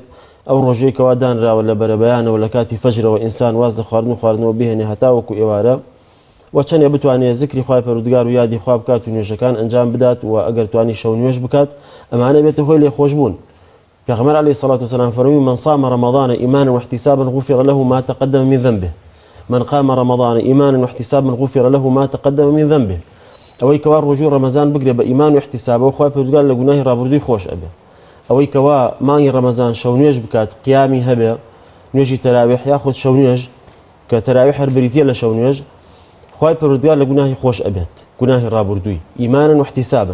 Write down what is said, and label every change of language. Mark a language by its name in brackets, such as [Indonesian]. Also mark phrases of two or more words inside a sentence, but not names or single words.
[Central Kurdish] ئەو ڕۆژەی کەوا دانراوە لە بەرەبەیانەوە لە کاتی فەجرەوە ئینسان واز لە خواردن و خواردنەوە بهێنێ هەتا وەکو ئێوارە وچەندێ بتوانێت ذکری خوای پەروەردگار و یادی خوا بکات و نوێژەکان ئەنجام بدات و ئەگەر توانی شەو نوێژ بکات ئەمانە بێتە هۆی لێخۆشبوون. [Arabic] پێغەمبەر عەلەیهی سەڵات وسەلام فەرمووی من صام رمضان إيمانا واحتسابا غفر له ما تقدم من ذنبه من قام رمضان إيمانا واحتسابا غفر له ما تقدم من ذنبه. [Central Kurdish] ئەوەی کەوا ڕۆژوو ڕەمەزان بگرێ بە ئیمان و احتسابەوە خوای پەروەردگار لە گوناهی ڕابردووی خۆش ئەبێ. ئەوەی کەوا مانگی ڕەمەزان شەو نوێژ بکات قیامی هەبێ نوێژی تەراویح یاخود شەو نوێژ کە تەراویح هەر بریتیە لە شەو نوێژ خوای پەروەردگار لە گوناهی خۆش ئەبێت گوناهی ڕابردووی [Arabic] ئیمانا واحتسابا.